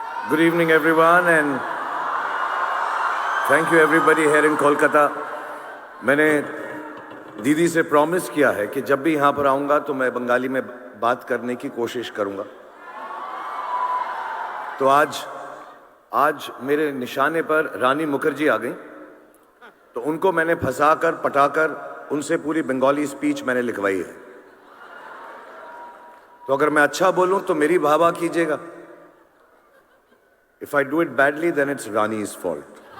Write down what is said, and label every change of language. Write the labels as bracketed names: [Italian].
[English] Good evening, everyone, and thank you everybody here in Kolkata. [Hindi] मैंने दीदी से promise किया है कि जब भी यहाँ पर आऊँगा तो मैं बंगाली में बात करने की कोशिश करूँगा. तो आज मेरे निशाने पर रानी मुखर्जी आ गई, तो उनको मैंने फंसाकर पटाकर उनसे पूरी बंगाली स्पीच मैंने लिखवाई है. तो अगर मैं अच्छा बोलूं तो मेरी वाहवाही कीजिएगा. [English] If I do it badly, then it's Rani's fault.